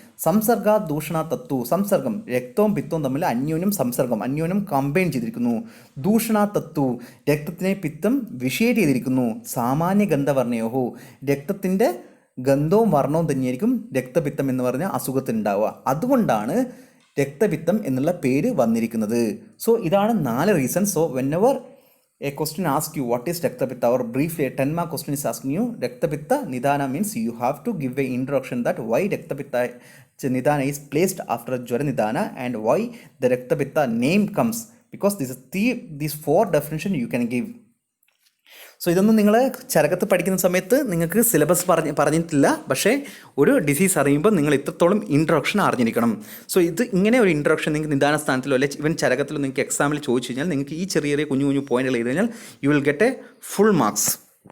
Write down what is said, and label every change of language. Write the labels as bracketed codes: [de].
[ml] സംസർഗ ദൂഷണ തത്തു, സംസർഗം രക്തവും പിത്തവും തമ്മിൽ അന്യോന്യം കമ്പൈൻ ചെയ്തിരിക്കുന്നു. ദൂഷണ തത്തു രക്തത്തിനെ പിത്തം വിഷയേറ്റ് ചെയ്തിരിക്കുന്നു. സാമാന്യ ഗന്ധവർണ്യോ രക്തത്തിൻ്റെ ഗന്ധവും വർണ്ണവും തന്നെയായിരിക്കും രക്തപിത്തം എന്ന് പറഞ്ഞ അസുഖത്തിനുണ്ടാവുക. അതുകൊണ്ടാണ് രക്തപിത്തം എന്നുള്ള പേര് വന്നിരിക്കുന്നത്. സോ ഇതാണ് 4 reason. [en] So whenever a question asks you what is Raktapitta, or briefly a 10 mark question is asking you Raktapitta Nidana, means you have to give a introduction that why Raktapitta Nidana is placed after Jwara Nidana and why the Raktapitta name comes, because these 4 definition you can give. [ml] So ഇതൊന്നും നിങ്ങൾ ചരകത്ത് പഠിക്കുന്ന സമയത്ത് നിങ്ങൾക്ക് syllabus പറഞ്ഞിട്ടില്ല. പക്ഷേ ഒരു disease അറിയുമ്പോൾ നിങ്ങൾ ഇത്രത്തോളം ഇൻട്രൊഡക്ഷൻ അറിഞ്ഞിരിക്കണം. സോ ഇങ്ങനെ ഒരു ഇൻട്രൊഡക്ഷൻ നിങ്ങൾക്ക് നിദാന സ്ഥാനത്തിലോ അല്ലെങ്കിൽ ഇവൻ ചരകത്തിലോ നിങ്ങൾക്ക് എക്സാമിൽ ചോദിച്ചു കഴിഞ്ഞാൽ നിങ്ങൾക്ക് ഈ ചെറിയ കുഞ്ഞു പോയിന്റുകൾ എഴുതി കഴിഞ്ഞാൽ [en] You will get a full marks.